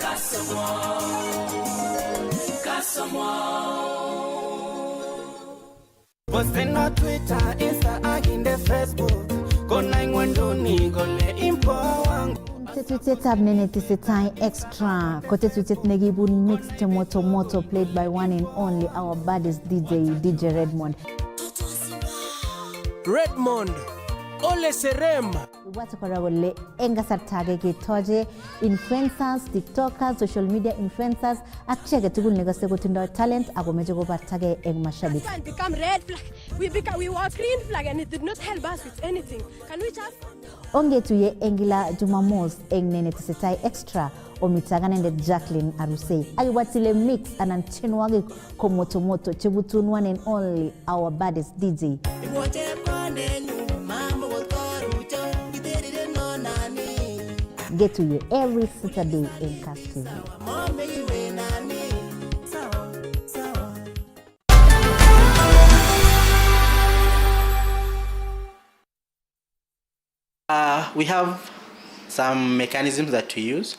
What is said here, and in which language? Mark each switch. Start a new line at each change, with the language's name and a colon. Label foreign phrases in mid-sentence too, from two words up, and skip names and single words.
Kalenjin: Posten na Twitter, Insta ak inde Facebook Kona ingwenduni kole impo wangu Tetutietab Lenee tesetai extra ko tetutiet nekibun mixed moto
English: played by one and only our baddest DJ
Kalenjin: Redmond. Redmond Ole Serem. Ibwate kora kole eng kasarta age ketoche
English: influencers, tiktokers, social media influencers
Kalenjin: ak chi age tugul nekose kotindoi talent ako meche kobartage eng mashabik.
English: It become red flag. We were green flag and it did not help us with anything. Can we just
Kalenjin: Ongetuye eng kila Jumamos eng Nene Tesetai Extra omitaganendet Jacqueline Arusei. Akiwatile mix anan tienwogik ko moto chebutun
English: one and only our baddest DJ. Get to you every Saturday in Kass TV. We have some mechanisms that we use.